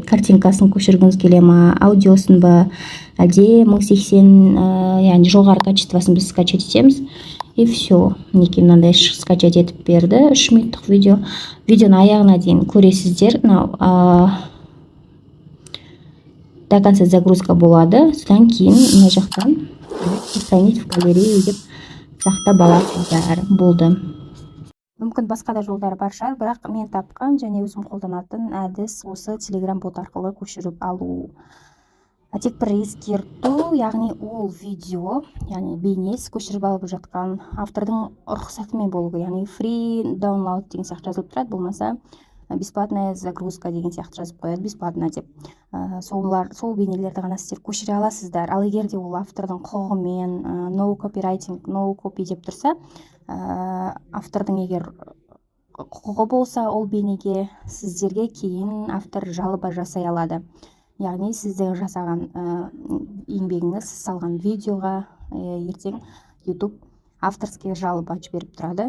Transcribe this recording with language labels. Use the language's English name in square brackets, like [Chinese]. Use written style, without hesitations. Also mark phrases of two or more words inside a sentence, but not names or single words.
[Kazakh] Картинкасын көшіргіңіз келе ма, аудиосын ба, әлде 1080, яғни жоғары качествосын біз скачать етеміз. [Russian] И все. [Kazakh] Мінекей мынандай скачать етіп берді. 3 минуттық видео. Видеоны аяғына дейін көресіздер. [Russian] До конца загрузка [Kazakh] болады. Содан кейін мына жақтан [Russian] сохранить в галерею [Kazakh] деп сақтап аласыздар. Болды. Мүмкін басқа да жолдары бар шығар, бірақ мен тапқан және өзім қолданатын әдіс осы Telegram бот арқылы көшіріп алу. Тек бір ескерту, яғни ол видео, яғни бейнес көшіріп алып жатқан автордың рұқсатымен болу керек. Яғни [English] free download [Kazakh] деген сияқты жазылып тұрады, болмаса [Russian] бесплатная загрузка [Kazakh] деген сияқты жазып қояды, бесплатно деп. Сол бейнелерді ғана сіздер көшіре аласыздар. Ал егер де ол автордың құқығымен [English] no copywriting, no copy [Kazakh] деп тұрса, автордың егер құқығы болса, ол бейнеге сіздерге кейін автор жалоба жасай алады. Яғни сіздің жасаған еңбегіңіз, салған видеоға ертең YouTube авторский жалоба жіберіп тұрады.